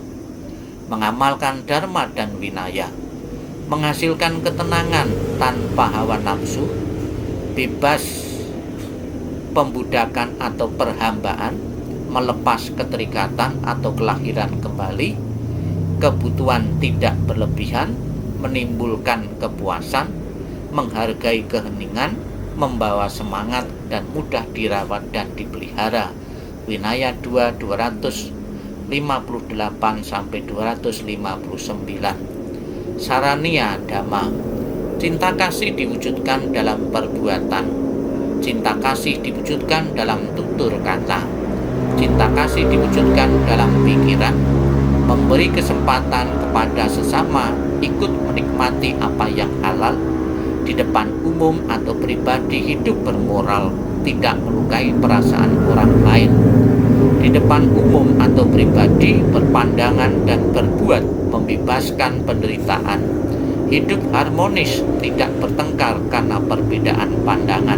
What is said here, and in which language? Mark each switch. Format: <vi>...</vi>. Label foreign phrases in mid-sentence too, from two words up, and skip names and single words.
<id>Mengamalkan dharma dan vinaya, menghasilkan ketenangan tanpa hawa nafsu, bebas pembudakan atau perhambaan, melepas keterikatan atau kelahiran kembali, kebutuhan tidak berlebihan, menimbulkan kepuasan, menghargai keheningan, membawa semangat, dan mudah dirawat dan dipelihara. Vinaya 2 258-259. Saraniya Dhamma, cinta kasih diwujudkan dalam perbuatan, cinta kasih diwujudkan dalam tutur kata, cinta kasih diwujudkan dalam pikiran, memberi kesempatan kepada sesama ikut menikmati apa yang halal, di depan umum atau pribadi hidup bermoral, tidak melukai perasaan orang lain, di depan umum atau pribadi berpandangan dan berbuat membebaskan penderitaan, hidup harmonis, tidak bertengkar karena perbedaan pandangan.</id>